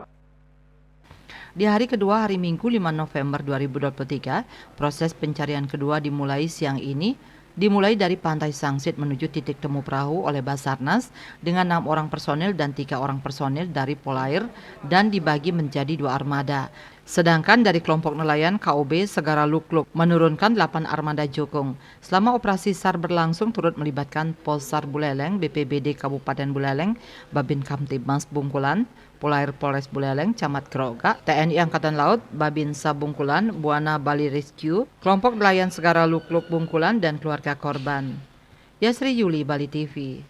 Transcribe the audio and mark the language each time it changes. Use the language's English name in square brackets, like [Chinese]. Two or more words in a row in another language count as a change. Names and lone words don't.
[Indonesian] Di hari kedua, hari Minggu 5 November 2023, proses pencarian kedua dimulai siang ini, dimulai dari Pantai Sangsit menuju titik temu perahu oleh Basarnas dengan 6 orang personil dan 3 orang personil dari Polair dan dibagi menjadi 2 armada. Sedangkan dari kelompok nelayan KOB Segara Lukluk menurunkan 8 armada jukung. Selama operasi SAR berlangsung turut melibatkan Polsar Buleleng, BPBD Kabupaten Buleleng, Babin Kamtibmas Bungkulan, Polair Polres Buleleng, Camat Groga, TNI Angkatan Laut, Babinsa Bungkulan, Buana Bali Rescue, kelompok nelayan Segara Lukluk Bungkulan, dan keluarga korban. Yasri Yuli, Bali TV.